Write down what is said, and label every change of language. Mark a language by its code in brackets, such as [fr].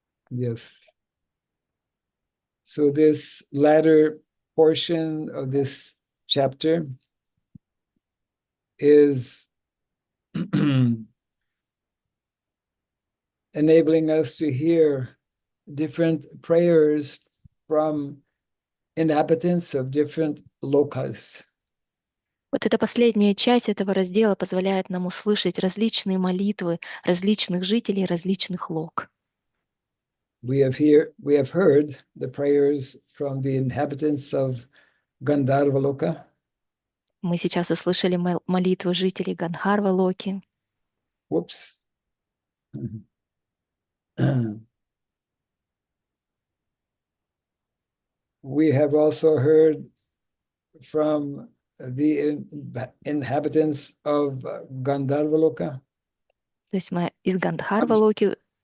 [en] Yes. So this latter portion of this chapter is enabling us to hear different prayers from inhabitants of different lokas. [ru] Вот эта последняя часть этого раздела позволяет нам услышать различные молитвы различных жителей различных лок. [en] We have heard the prayers from the inhabitants of Gandharva Loka. [ru] Мы сейчас услышали молитвы жителей Гандхарва Локи. [en] Whoops. We have also heard from the inhabitants of Gandharva Loka. [ru] То есть мы из Гандхарва Локи